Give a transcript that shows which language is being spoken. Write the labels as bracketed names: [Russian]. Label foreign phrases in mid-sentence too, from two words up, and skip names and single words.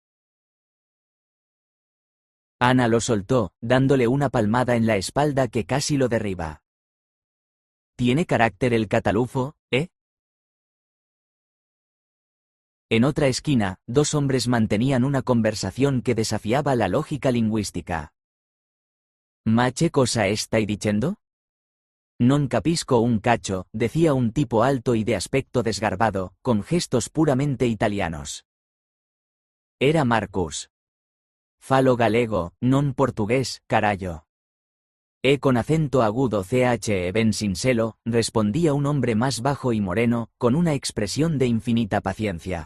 [Spanish] Ana lo soltó, dándole una palmada en la espalda que casi lo derriba. «¿Tiene carácter el catalufo, eh?». En otra esquina, dos hombres mantenían una conversación que desafiaba la lógica lingüística. [Italian] «¿Ma che cosa stai dicendo?». «Non capisco un [Spanish] cacho», decía un tipo alto y de aspecto desgarbado, con gestos puramente italianos. Era Marcus. [Galician] «Falo galego, non portugués, carallo». [Spanish] Con acento agudo ben sincero, respondía un hombre más bajo y moreno, con una expresión de infinita paciencia.